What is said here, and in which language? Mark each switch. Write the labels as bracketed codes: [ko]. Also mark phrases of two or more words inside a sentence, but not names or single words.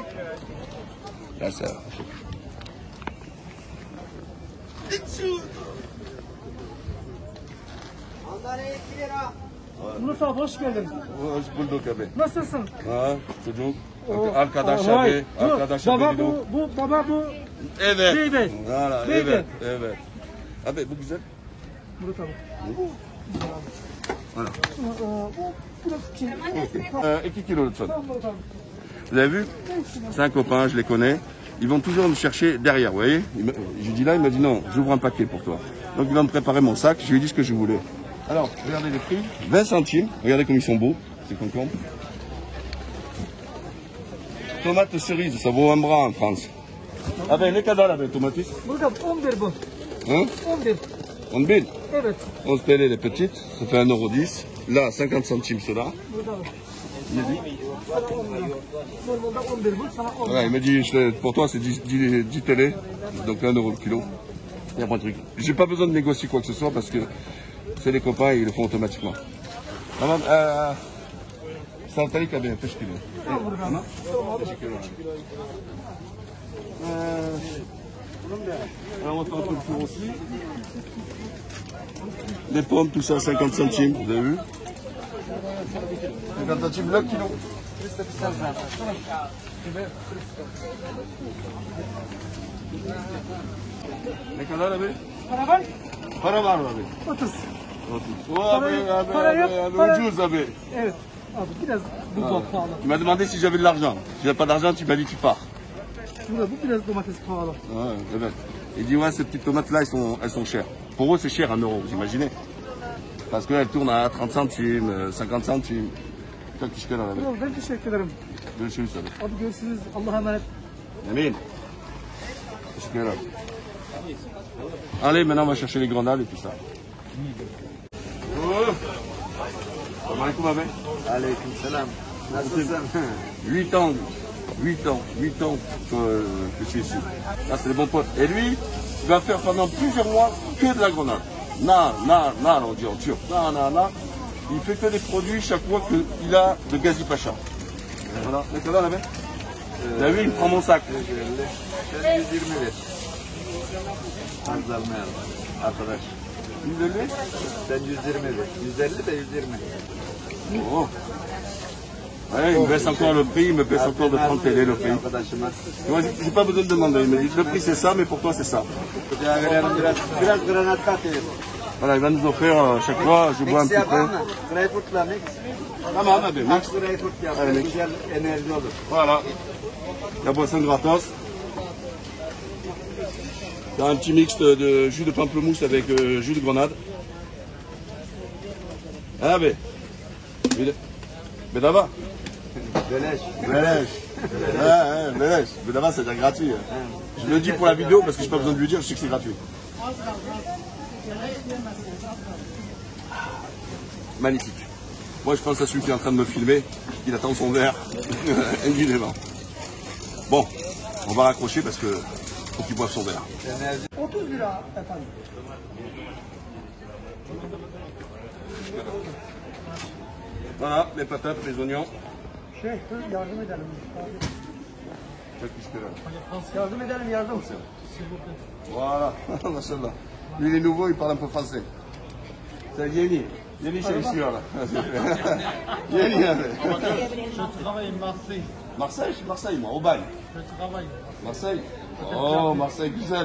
[fr] Là, ça. [tr] Mandalina 2 lira. Murat abi hoş geldin. Hoş bulduk abi. Nasılsın? Ha, çocuk. Arkadaş abi. Arkadaş abi. Baba bu. Evet. Beybe. [fr] Voilà, [tr] Beybe. evet. Evet. Abi bu güzel. Murat abi. [fr] Voilà. [tr] Bu da 2 kilos lütfen. Murat abi. [fr] Vous avez vu? C'est un copain, je les connais. Ils vont toujours me chercher derrière, vous voyez? Je lui dis là, il m'a dit non, j'ouvre un paquet pour toi. Donc il va me préparer mon sac, je lui ai dit ce que je voulais. Alors, regardez les prix, 20 centimes, regardez comme ils sont beaux, ces concombres. Tomates cerises, ça vaut un bras en France. [tr] Ah ben, ne kadar abi tomates? Murat abi 11 bu. [fr] Hein? 11. 11 000? [tr] Evet. [fr] 11 TL les petites, ça fait 1,10 €. Là, 50 centimes ceux-là. [tr] Murat abi. [fr] Il a dit. [tr] Sana 10 lira. Normalde 11 bu. Sana 10 [fr] Ouais, il m'a dit, pour toi c'est 10 télé, donc 1 € le kilo. Il y a pas de truc. J'ai pas besoin de négocier quoi que ce soit parce que c'est les copains et ils le font automatiquement. [tr] Tamam, Salatalık abi teşekkür ederim. Tamam. Teşekkür ederim. [fr] On va faire un peu le tour aussi. Des pommes, tout ça, 50 centimes, vous avez vu? 50 centimes le kilo. [tr] Ne kadar abi? Para var? Para var mı abi? 30. O abi, para yok, para- ucuz abi. Evet. Abi biraz bu da pahalı. [fr] Tu m'as demandé si j'avais de l'argent. Si j'avais pas d'argent, tu m'as dit tu pars. [tr] Bu biraz domates pahalı. [fr] Ouais, evet. Il dit ouais, ces petites tomates là, elles sont chères. Pour eux, c'est cher en euros, vous imaginez? Parce qu'elles tournent à 30 centimes, 50 centimes. [tr] Çok teşekkür ederim. Tamam, ben teşekkür ederim. Görüşürüz abi. Abi görüşürüz. Allah'a emanet. Amin. Teşekkür ederim. [fr] Allez, maintenant on va chercher les grenades et tout ça. [ar] Oh. Salam alaikum abi. [tr] Aleyküm selam. Nasılsın? [fr] 8 ans, 8 ans que je suis ici. Là, c'est des bons potes. Et lui, il va faire pendant plusieurs mois que de la grenade. Na, on dit en turc. Na. Il fait que des produits chaque fois qu'il a de Gazi Pacha. Voilà. [tr] Ne kadar abi? [fr] T'as vu, il prend mon sac. [tr] Sen 120 ver. Azalmayalım arkadaş. 150. Sen 120 ver. 150 de 120. Oh. [fr] Ouais, il me baisse encore le prix, il me baisse encore de 30 TL le prix. [tr] Arkadaşıma. [fr] Moi, j'ai pas besoin de demander. Il me dit, le prix c'est ça, mais pour toi c'est ça. [tr] Kucağa verelim biraz granat katayım. [fr] Voilà, il va nous offrir chaque fois, je bois un [tr] Mix [fr] petit peu. [tr] yapalım mı? Greyfurtla mix. Tamam abi, mix. Max greyfurt yap. Allez, mix. Güzel enerji olur. [fr] Voilà. La boisson gratos. T'as un petit mix de jus de pamplemousse avec jus de grenade. [tr] Ah ben. Bedava. Beleş. [fr] Beleş. Ouais, beleş. Bedava c'est déjà gratuit. Je le dis pour la vidéo parce que j'ai pas besoin de lui dire, je sais que c'est gratuit. Magnifique. Moi je pense à celui qui est en train de me filmer, il attend son verre, évidemment. Bon, on va raccrocher parce que faut qu'il boive son verre. [tr] 30 lira efendim. [fr] Voilà, les patates, les oignons. [tr] Yardım edelim. [fr] Qu'est-ce que là? [tr] Yardım edelim, yardım. [fr] Voilà, machallah. Lui il est nouveau, il parle un peu français. C'est Yeni. Yeni c'est ici là. Yeni. Je travaille à Marseille. Marseille, moi, au bail. Je travaille. Marseille. Oh, Marseille, Güzel.